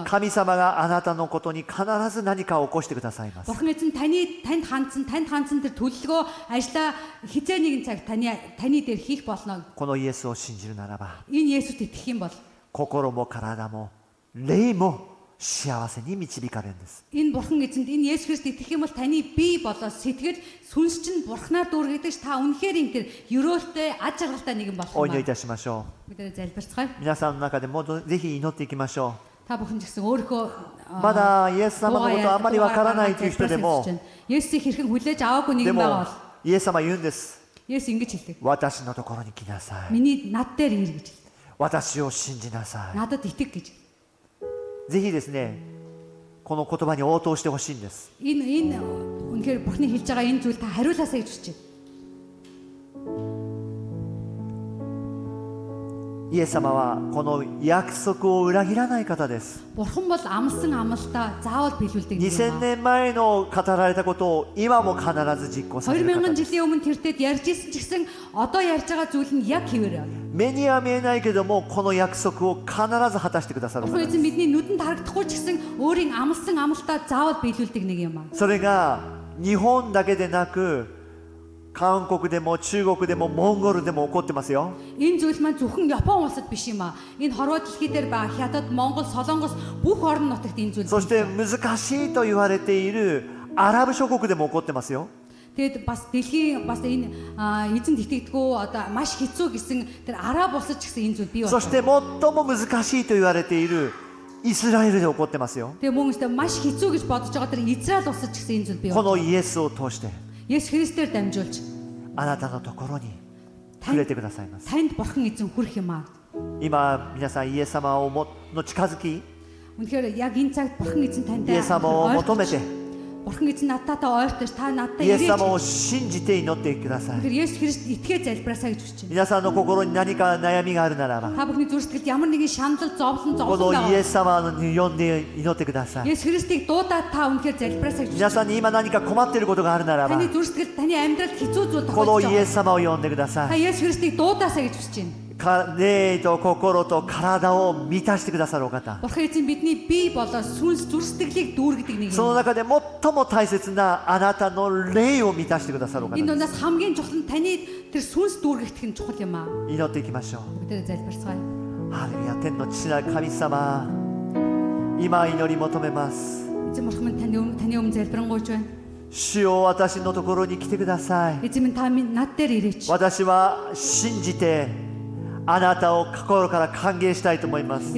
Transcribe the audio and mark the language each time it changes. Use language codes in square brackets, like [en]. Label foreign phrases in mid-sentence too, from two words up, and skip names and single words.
[ja] 神様があなたのことに必ず何かを起こしてくださいます。 [mn] Бурхан эзэн танд хандсан тэр төлөлгөө ажиллаа хизээ нэгэн цаг таны дээр хийх болно. [ja] このイエスを信じるならば、 [mn] Энэ Есүст итгэх юм бол [ja] 心も体も霊も幸せに導かれるんです。 [mn] энэ бурхан эзэнд энэ Есүс Христ итгэх юм бол таны бие болоо сэтгэл сүнс чинь бурхнаар дүүргэж та үнэхээр энэ тэр ёроолтой аж аргалтай нэгэн болох [ja] お祈りい [mn] юм. [ja] たしましょ [mn] Бүгдээ залбирцгаая. [ja] う。皆さんの中でもぜひ祈っていきましょ [mn] Та бүхэн ч гэсэн өөрийнхөө [ja] う。まだイエス様のことあんまりわからないという人でも、 [mn] Есүсийг хэрхэн хүлээж аваагүй [ja] で [mn] нэгэн [ja] も [mn] байгаа бол [ja] イエス様言うんです。 [mn] Есүс ингэж хэлдэг. [ja] 私のところに来なさい。 [mn] Миний над дээр ир гэж. [ja] 私を信じなさ [mn] Надад итэг гэж. [ja] い。ぜひですね、この言葉に応答してほしいんです。 [mn] Энэ үнэхээр бурхны хэлж байгаа энэ зүйл та хариулаасаа гэж хүсэж байна. [ja] イエス様はこの約束を裏切らない方です。 [mn] Бурхан бол амлсан амлалтаа заавал биелүүлдэг нэг 2000 юм. [ja] 年前の語られたことを今も必ず実行される方 2000 です。 [mn] жилийн өмнө тэр дэд ярьж исэн ч гэсэн одоо ярьж байгаа зүйл нь яг хэвээр. [ja] 目には見えないけどもこの約束を必ず果たしてくださる方 [mn] Бурхан [ja] です。 [mn] эзэн бидний нүдэнд харагдахгүй ч гэсэн өөрийн амлсан амлалтаа заавал биелүүлдэг нэг юм. [ja] それが日本だけでなく韓国でも中国でもモンゴルでも起こってますよ。 [mn] Энэ зүйл маань зөвхөн Япон улсад биш юм аа. Энэ хорвоо дэлхий дээр байгаа Хятад, Монгол, Солонгос бүх орон нутагт энэ зүйл. [ja] そして難しいと言われているアラブ諸国でも起こってますよ。 [mn] Тэгэд бас дэлхийн бас энэ эзэнд итгэдэггүй одоо маш хэцүү гэсэн тэр араб улсад ч гэсэн энэ зүйл бий [ja] そ [mn] байна. [ja] して最も難しいと言われているイスラエルで起こってますよ。 [mn] Тэгээ мөн өстэй маш хэцүү гэж бодож байгаа тэр Израиль улсад ч гэсэн энэ зүйл бий [ja] こ [mn] байна. [ja] のイエスを通して [mn] Есүс Христээр дамжуулж [ja] あなたのところに触れてくださいます。 [mn] танд бурхан эзэн хүрэх юм аа. [ja] 今皆さんイエス様をの近づき、 [mn] Үнэхээр яг энэ цагт бурхан эзэн [ja] イ [mn] тантай [ja] エス様を求めて、 [mn] бурхан эзэн надтайгаа ойртож та надтай [ja] イエス [mn] ирээж. [ja] 様を信じて祈ってください。 [mn] Тэгэхээр Есүс Христ итгээ залбираасаа гэж хүсэж байна. [ja] 皆さんの心に何か悩みがあるならば、 [mn] Та бүхний зүрх сэтгэлд ямар нэгэн шанал зовлон [ja] こ [mn] зовлон [ja] のイエ [mn] байгаа. [ja] ス様に呼んで祈ってください。 [mn] Есүс Христийг дуудаад та үнэхээр залбираасаа гэж [ja] 皆さんに今何か困っていることがあるならば、 [mn] таны зүрх сэтгэлд таны амьдралд хэцүү зүйл [ja] この [mn] тохиолдож [ja] イエ [mn] байгаа. [ja] ス様を呼んでくださ [mn] Та [ja] い。 [mn] Есүс Христийг дуудаасаа гэж хүсэж байна. [ja] 霊と心と体を満たしてくださるお方。 [mn] Бурхан эзэн бидний бие болоо сүнс зүрх сэтгэлийг дүүргэдэг нэг [ja] その [mn] юм. [ja] 中で最も大切なあなたの霊を満たしてくださるお方 [mn] Энэ [ja] です。 [mn] дундаас хамгийн чухал нь таны тэр сүнс дүүргэх нь чухал юм аа. [ja] 祈っていきましょう。 [mn] Бүгдээ залбирцгаая. [ja] ハレルヤ、天の父なる神様、今祈り求めます。 [mn] Эзэн бурхан минь таны өмнө залбирanгуйч байна. [ja] 主よ、私のところに来てください。 [mn] Эзэн минь та минь над дээр ирээч. [ja] 私は信じてあなたを心から歓迎したいと思います。